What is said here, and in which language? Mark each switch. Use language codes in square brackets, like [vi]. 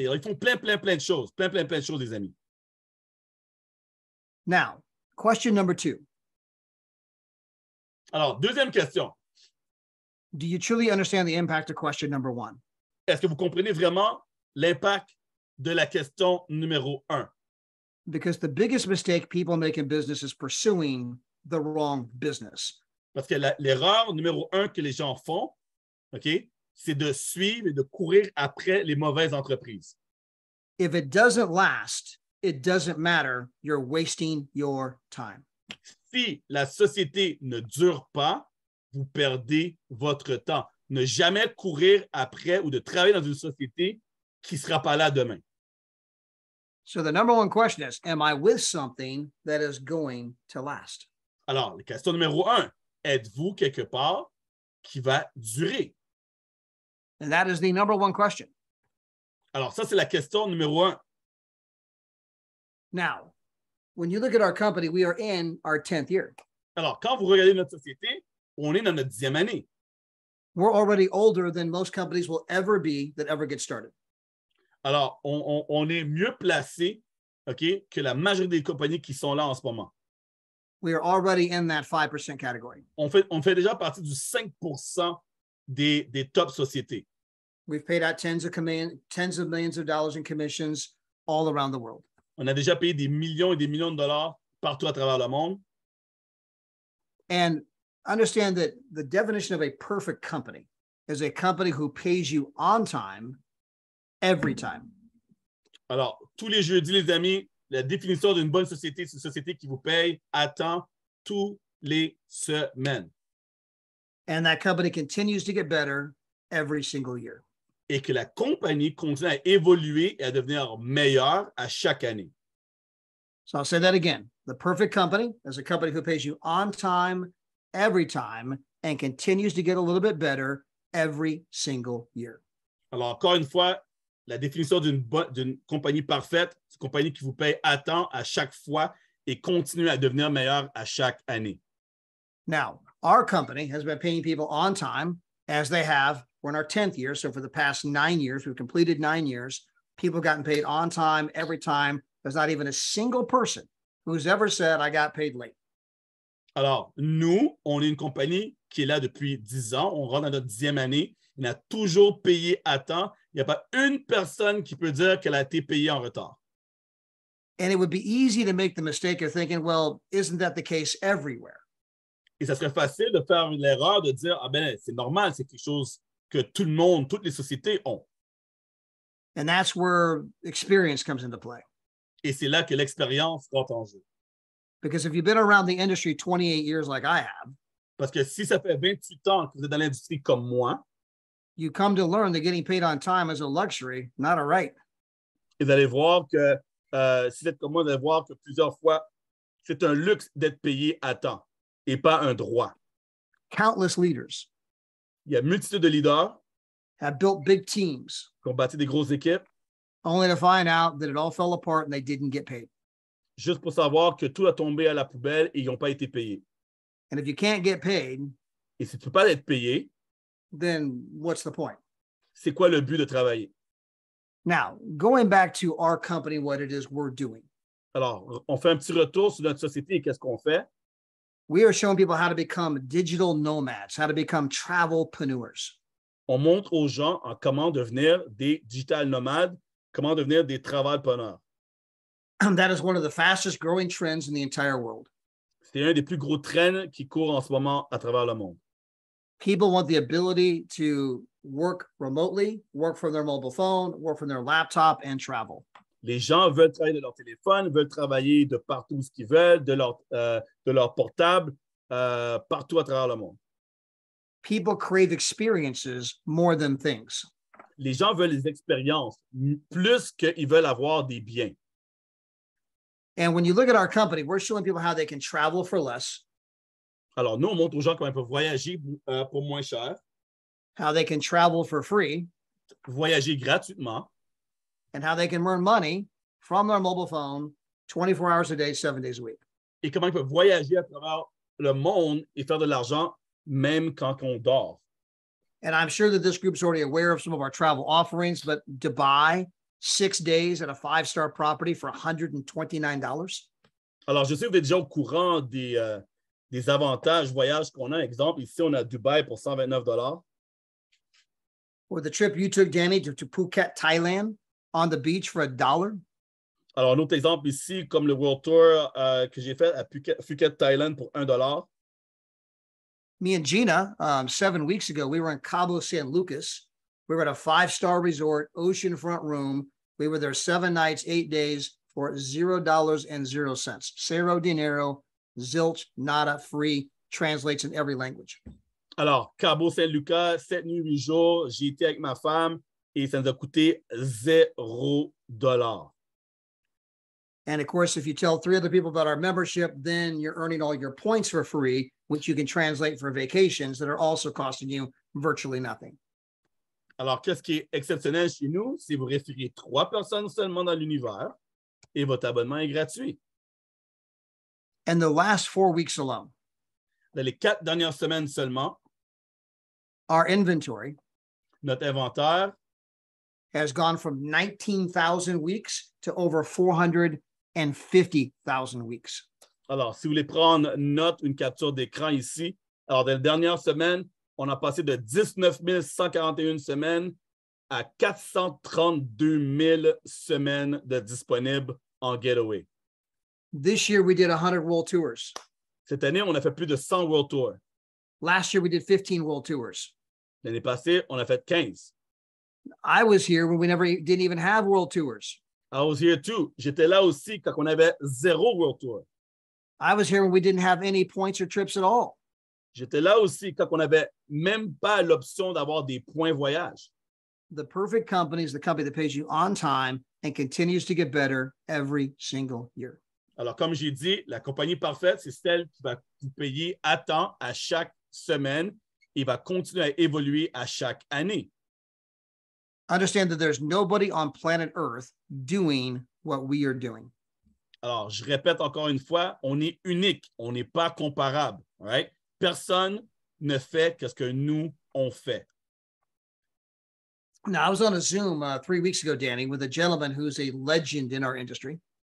[fr] Ils font plein de choses. Plein de choses, les amis. [en] Now, question number 2. [fr] Alors, deuxième question. [en] Do you truly understand the impact of question number 1? [fr] Est-ce que vous comprenez vraiment l'impact de la question numéro 1? [en] Because the biggest mistake people make in business is pursuing the wrong business. [fr] Parce que l'erreur numéro 1 que les gens font, OK, c'est de suivre et de courir après les mauvaises entreprises. [en] If it doesn't last, it doesn't matter. You're wasting your time. [fr] Si la société ne dure pas, vous perdez votre temps. Ne jamais courir après ou de travailler dans une société qui ne sera pas là demain. [en] So the number one question is, am I with something that is going to last? [fr] Alors, la question numéro 1, êtes-vous quelque part qui va durer? [en] And that is the number one question. [fr] Alors, ça, c'est la question numéro 1. [en] Now, when you look at our company, we are in our 10th year. [fr] Alors, quand vous regardez notre société, on est dans notre 10e année. [en] We're already older than most companies will ever be that ever get started. [fr] Alors, on est mieux placé, OK, que la majorité des compagnies qui sont là en ce moment. [en] We are already in that 5% category. [fr] On fait déjà partie du 5% des top sociétés. [en] We've paid out tens of millions of dollars in commissions all around the world. [fr] On a déjà payé des millions et des millions de dollars partout à travers le monde. [en] And understand that the definition of a perfect company is a company who pays you on time every time. [fr] Alors, tous les jeudis, les amis, la définition d'une bonne société, c'est une société qui vous paye à temps tous les semaines. [en] And that company continues to get better every single year. [fr] Et que la compagnie continue à évoluer et à devenir meilleure à chaque année. [en] So I'll say that again. The perfect company is a company who pays you on time every time and continues to get a little bit better every single year. [fr] Alors, encore une fois, la définition d'une compagnie parfaite, c'est une compagnie qui vous paye à temps à chaque fois et continue à devenir meilleure à chaque année. [en] Now, our company has been paying people on time as they have. We're in our 10th year. So for the past 9 years, we've completed 9 years. People have gotten paid on time every time. There's not even a single person who's ever said, I got paid late. [fr] Alors, nous, on est une compagnie qui est là depuis 10 ans. On rentre dans notre 10e année. On a toujours payé à temps. Il n'y a pas une personne qui peut dire qu'elle a été payée en retard. [en] And it would be easy to make the mistake of thinking, well, isn't that the case everywhere? [fr] Et ça serait facile de faire l'erreur de dire, ah ben, c'est normal, c'est quelque chose que tout le monde, toutes les sociétés ont. [en] And that's where experience comes into play. [fr] Et c'est là que l'expérience rentre en jeu. [en] Because if you've been around the industry 28 years like I have, [fr] Parce que si ça fait 28 ans que vous êtes dans l'industrie comme moi, [en] you come to learn that getting paid on time is a luxury, not a right. [fr] et vous allez voir que, si vous êtes comme moi, vous allez voir que plusieurs fois, c'est un luxe d'être payé à temps et pas un droit. [en] Countless leaders [fr] Il y a une multitude de leaders [en] have built big teams [fr] qui ont bâti des grosses équipes [en] only to find out that it all fell apart and they didn't get paid. [fr] juste pour savoir que tout a tombé à la poubelle et ils n'ont pas été payés. [en] And if you can't get paid, [fr] Et si tu ne peux pas être payé, [en] then what's the point? [fr] c'est quoi le but de travailler? [en] Now, going back to our company, what it is we're doing. [fr] Alors, on fait un petit retour sur notre société et qu'est-ce qu'on fait? [en] We are showing people how to become digital nomads, how to become travelpreneurs. [fr] On montre aux gens en comment devenir des digital nomades, comment devenir des travailpreneurs. [en] That is one of the fastest growing trends in the entire world. [fr] C'est un des plus gros trends qui courent en ce moment à travers le monde. [en] People want the ability to work remotely, work from their mobile phone, work from their laptop, and travel. [fr] Les gens veulent travailler de leur téléphone, veulent travailler de partout où ils veulent, de leur portable, partout à travers le monde. [en] People crave experiences more than things. [fr] Les gens veulent des expériences plus qu'ils veulent avoir des biens. [en] And when you look at our company, we're showing people how they can travel for less, [fr] Alors, nous, on montre aux gens comment ils peuvent voyager pour moins cher, [en] how they can travel for free, [fr] voyager gratuitement, [en] and how they can earn money from their mobile phone 24 hours a day, 7 days a week. [fr] et comment ils peuvent voyager à travers le monde et faire de l'argent même quand on dort. [en] And I'm sure that this group's already aware of some of our travel offerings, but Dubai, 6 days at a 5-star property for $129. [fr] Alors, je sais que vous êtes déjà au courant des avantages voyages qu'on a. Exemple, ici, on a Dubaï pour $129. [en] Or the trip you took, Danny, to Phuket, Thailand, on the beach for $1. [fr] Alors, un autre exemple ici, comme le World Tour que j'ai fait à Phuket, Thailand pour $1. [en] Me and Gina, 7 weeks ago, we were in Cabo San Lucas. We were at a 5-star resort, oceanfront room. We were there 7 nights, 8 days for $0 [es] Cero dinero, [en] zilch, nada, free, translates in every language. [fr] Alors, Cabo Saint-Lucas, 7 nuits, 8 jours, j'ai été avec ma femme et ça nous a coûté $0. [en] And of course, if you tell 3 other people about our membership, then you're earning all your points for free, which you can translate for vacations that are also costing you virtually nothing. [fr] Alors, qu'est-ce qui est exceptionnel chez nous? C'est vous référez 3 personnes seulement dans l'univers et votre abonnement est gratuit. [en] And the last 4 weeks alone, [fr] Dans les 4 dernières semaines seulement, [en] our inventory [fr] notre inventaire [en] has gone from 19,000 weeks to over 450,000 weeks. [fr] Alors, si vous voulez prendre note, une capture d'écran ici, alors dans les dernières semaines, on a passé de 19 141 semaines à 432 000 semaines de disponibles en Getaway. [en] This year, we did 100 world tours. [fr] Cette année, on a fait plus de 100 World Tours. [en] Last year, we did 15 world tours. [fr] L'année passée, on a fait 15. [en] I was here when we didn't even have world tours. I was here too. [fr] J'étais là aussi quand on avait 0 World Tour. [en] I was here when we didn't have any points or trips at all. [fr] J'étais là aussi quand on n'avait même pas l'option d'avoir des points voyage. [en] The perfect company is the company that pays you on time and continues to get better every single year. [fr] Alors, comme j'ai dit, la compagnie parfaite, c'est celle qui va vous payer à temps à chaque semaine et va continuer à évoluer à chaque année. [en] Understand that there's nobody on planet Earth doing what we are doing. [fr] Alors, je répète encore une fois, on est unique, on n'est pas comparable. [en] Right? [fr] Personne ne fait ce que nous, on fait. [en] Now, I was on a Zoom 3 weeks ago, Danny, with a gentleman who's a legend in our industry.